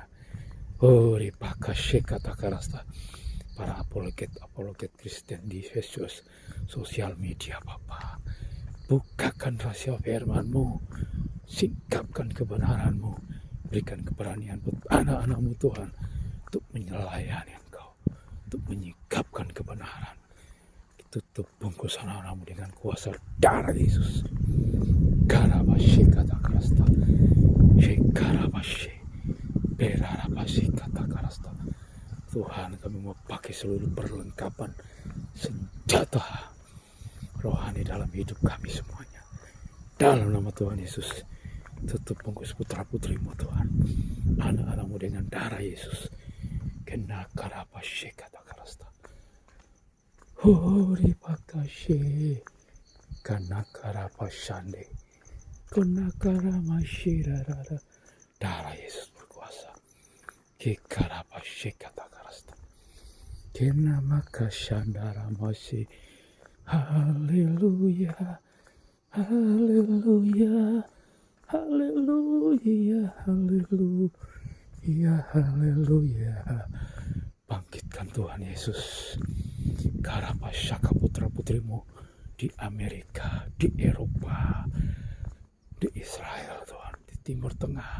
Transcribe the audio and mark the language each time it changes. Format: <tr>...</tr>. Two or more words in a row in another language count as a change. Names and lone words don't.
<id>Ripaka syekata karasta. Para apologet Kristen di sosial media Bapa. Bukakan rahasia firman-Mu, singkapkan kebenaran-Mu, berikan keberanian buat anak-anak-Mu Tuhan untuk menyelayan Engkau, untuk menyingkapkan kebenaran. Tutup bungkus anak-anak-Mu dengan kuasa darah Yesus. Karabashi kata karasta, shekarabashi, berarabashi kata karasta. Tuhan, kami mau pakai seluruh perlengkapan senjata rohani dalam hidup kami semuanya. Dalam nama Tuhan Yesus, tutup bungkus putra-putrimu Tuhan, anak-anakmu dengan darah Yesus. Kena karabashi kata karasta. Hori pakashe, kana karabashande, kana karamashi rarara. Darah Yesus berkuasa. Kikarabashe kata karasta. Kena makashandara masih. Haleluya, haleluya, haleluya, haleluya, haleluya. Bangkitkan Tuhan Yesus. Karabasyaka putra-putrimu di Amerika, di Eropa, di Israel Tuhan, di Timur Tengah.</id>